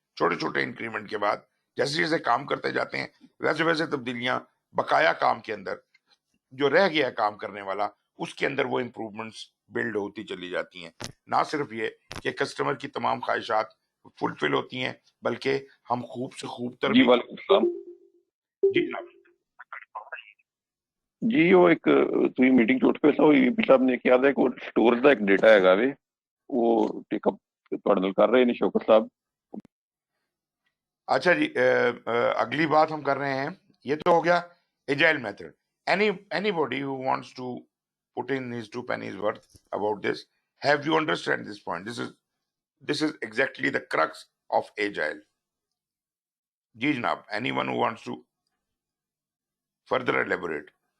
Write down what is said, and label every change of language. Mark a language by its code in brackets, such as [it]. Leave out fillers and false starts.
[hi] छोटे छोटे इंक्रीमेंट के बाद जैसे जैसे काम करते जाते हैं, वैसे वैसे तब्दीलियां बकाया काम के अंदर, जो रह गया है काम करने वाला, उसके अंदर वो इम्प्रूवमेंट्स बिल्ड होती चली जाती हैं. ना सिर्फ ये कि कस्टमर की तमाम ख्वाहिशात फुलफिल होती हैं, बल्कि हम खूब से खूब तर जी भी. वालेकुम सलाम. जी जनाब. [pa] जी ਉਹ ਇੱਕ ਤੁਸੀਂ ਮੀਟਿੰਗ ਚ ਉੱਠ ਕੇ ਸੋ ਈਪੀ ਸਾਹਿਬ ਨੇ ਕਿਹਾ ਕਿ ਉਹ ਸਟੋਰ ਦਾ ਇੱਕ ਡਾਟਾ ਹੈਗਾ ਵੇ, ਉਹ ਟੇਕਅਪ ਤੁਹਾਡੇ ਨਾਲ ਕਰ ਰਹੇ ਨੇ ਸ਼ੌਕਤ ਸਾਹਿਬ. [hi] अच्छा जी, अगली बात हम कर रहे हैं. ये तो हो गया agile method. [en] Anybody who wants to put in his two pennies worth about this, have you understand this point? This is exactly the crux of agile. [hi] जी जनाब, [en] anyone who wants to further elaborate?